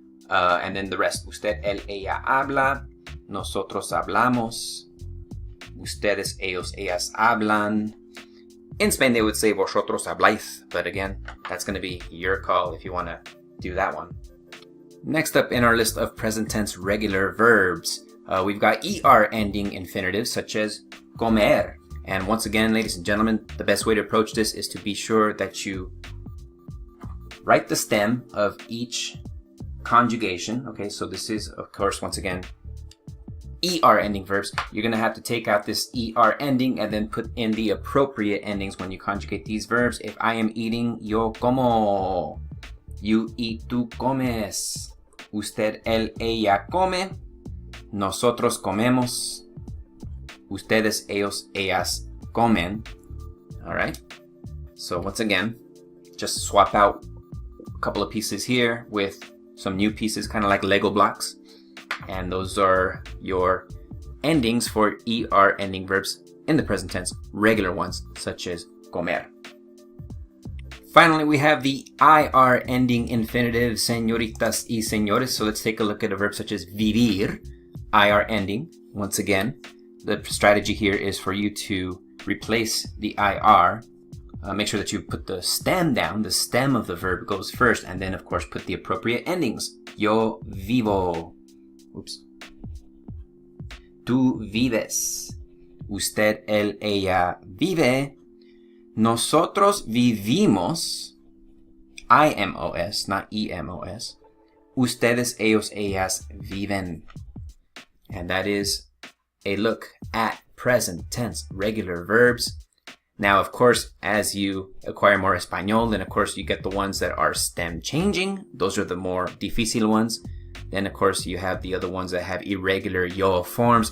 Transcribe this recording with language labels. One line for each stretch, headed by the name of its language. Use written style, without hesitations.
English: And then the rest,
Spanish: usted, él, ella habla. Nosotros hablamos. Ustedes, ellos, ellas hablan.
English: In Spain, they would say
Spanish: vosotros habláis.
English: But again, that's going to be your call if you want to do that one. Next up in our list of present tense regular verbs, we've got ER ending infinitives such as comer. And once again, ladies and gentlemen, the best way to approach this is to be sure that you write the stem of each conjugation. Okay, so this is, of course, once again, ER ending verbs. You're going to have to take out this ER ending and then put in the appropriate endings when you conjugate these verbs. If I am eating,
Spanish: yo como.
English: You eat,
Spanish: tú comes. Usted, él, ella come. Nosotros comemos. Ustedes, ellos, ellas comen.
English: All right. So once again, just swap out a couple of pieces here with some new pieces, kind of like Lego blocks. And those are your endings for ER ending verbs in the present tense, regular ones such as comer. Finally, we have the IR ending infinitive,
Spanish: señoritas y señores.
English: So let's take a look at a verb such as vivir, IR ending. Once again, the strategy here is for you to replace the IR. Make sure that you put the stem down. The stem of the verb goes first, and then, of course, put the appropriate endings.
Spanish: Yo vivo. Oops. Tú vives. Usted, él, ella vive. Nosotros vivimos.
English: IMOS, not EMOS.
Spanish: Ustedes, ellos, ellas viven.
English: And that is a look at present tense regular verbs. Now, of course, as you acquire more Español, then of course you get the ones that are stem changing. Those are the more difícil ones. Then, of course, you have the other ones that have irregular yo forms.